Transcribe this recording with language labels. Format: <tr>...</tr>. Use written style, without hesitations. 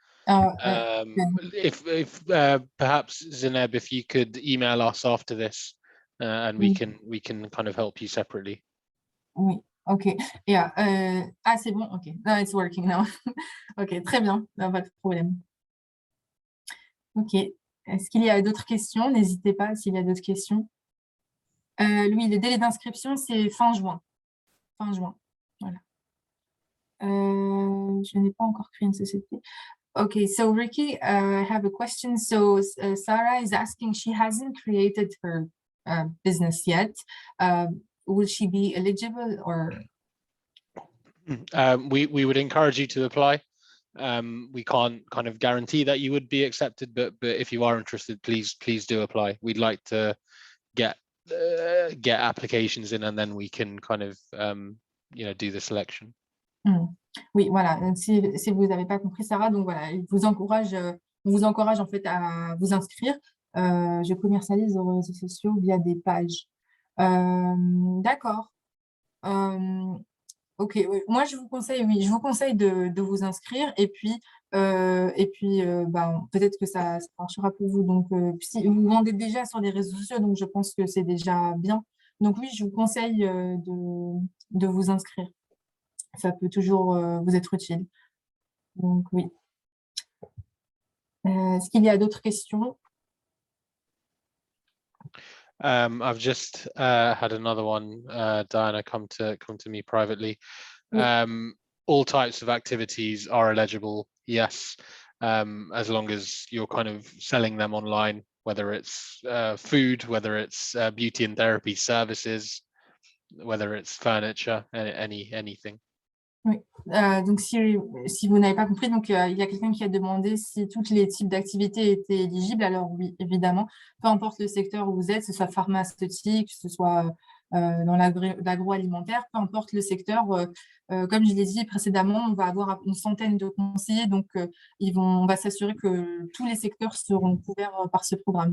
<en>If perhaps Zineb, if you could email us after this, and we can kind of help you separately.</en> <fr>Oui, ok.</fr> <en>Yeah.</en> <fr>C'est bon, ok.</fr> <en>No, it's working now.</en> <fr>Ok, très bien, pas de problème. Ok. Est-ce qu'il y a d'autres questions? N'hésitez pas s'il y a d'autres questions. Louis, le délai d'inscription, c'est fin juin. Fin juin, voilà. Je n'ai pas encore créé une société.</fr> <en>Okay, so Ricky, I have a question. So Sarah is asking, she hasn't created her business yet. Will she be eligible or? We would encourage you to apply. We can't kind of guarantee that you would be accepted, but if you are interested, please do apply. We'd like to get applications in, and then we can kind of do the selection.</en> <fr>Oui, voilà. Donc, si vous n'avez pas compris, Sarah, donc voilà, on vous encourage en fait à vous inscrire. Je commercialise les réseaux sociaux via des pages. D'accord. Ok, oui. Moi je vous conseille, oui, je vous conseille de vous inscrire et puis, peut-être que ça marchera pour vous. Donc, si vous vendez déjà sur les réseaux sociaux, donc je pense que c'est déjà bien. Donc oui, je vous conseille de vous inscrire. Ça peut toujours vous être utile. Donc oui. Est-ce qu'il y a d'autres questions?</fr> <en>I've just had another one, Diana, come to me privately.</en> <fr>Oui.</fr> <en>All types of activities are eligible, yes, as long as you're kind of selling them online, whether it's food, whether it's beauty and therapy services, whether it's furniture, anything.</en> <fr>Oui. Donc, si vous n'avez pas compris, donc il y a quelqu'un qui a demandé si tous les types d'activités étaient éligibles. Alors oui, évidemment, peu importe le secteur où vous êtes, que ce soit pharmaceutique, que ce soit dans l'agroalimentaire, peu importe le secteur, comme je l'ai dit précédemment, on va avoir une centaine de conseillers, donc on va s'assurer que tous les secteurs seront couverts par ce programme.</fr>